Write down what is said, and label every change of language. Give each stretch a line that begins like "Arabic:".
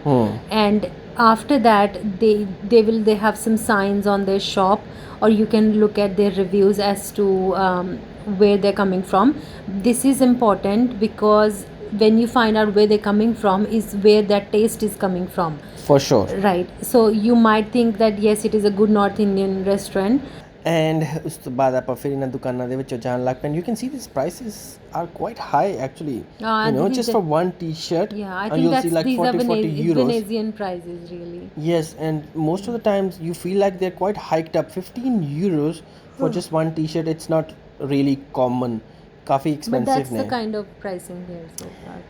English: And after that they have some signs on their shop, or you can look at their reviews as to where they're coming from. This is important because when you find out where they're coming from is where that taste is coming from. For sure. Right. So you might think that yes, it is a good North Indian restaurant.
Punjabi: And ਉਸ ਤੋਂ ਬਾਅਦ ਆਪਾਂ ਫਿਰ ਇਹਨਾਂ ਦੁਕਾਨਾਂ ਦੇ ਵਿੱਚੋਂ ਜਾਣ ਲੱਗ ਪਏ.
English: You can see these prices are quite high actually. You know, just for one t-shirt. Yeah, I think that's, like these 40 euros. Venetian prices really. Yes, and most of the times you feel like they're quite hiked up. 15 euros for just one t-shirt, it's not really common. काफ़ी expensive But that's
Punjabi: ने.
English: the kind of pricing here so far.